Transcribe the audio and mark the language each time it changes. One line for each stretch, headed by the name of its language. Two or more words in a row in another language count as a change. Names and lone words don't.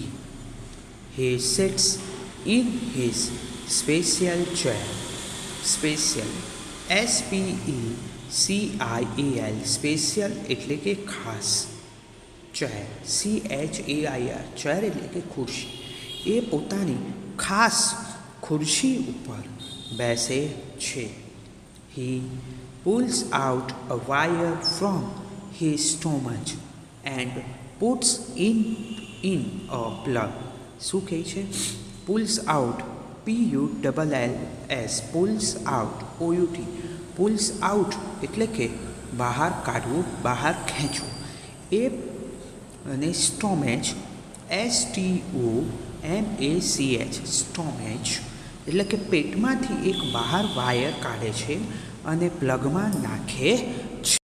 English: he sits in his special chair, special SPECIAL, special
Gujarati: એટલે કે ખાસ.
English: chair CHAIR, chair
Gujarati: એટલે કે ખુરશી. એ પોતાની ખાસ ખુરશી ઉપર બેસે છે.
English: હી pulls out a wire from his stomach and puts in a plug.
Gujarati: શું કહે છે?
English: pulls out, PULLS, pulls out, OUT, pulls out
Gujarati: એટલે કે બહાર કાઢવું, બહાર ખેંચવું. એ અને
English: stomach STOMACH, stomach
Gujarati: એટલે કે પેટમાંથી એક બહાર વાયર કાઢે છે અને પ્લગમાં નાખે છે.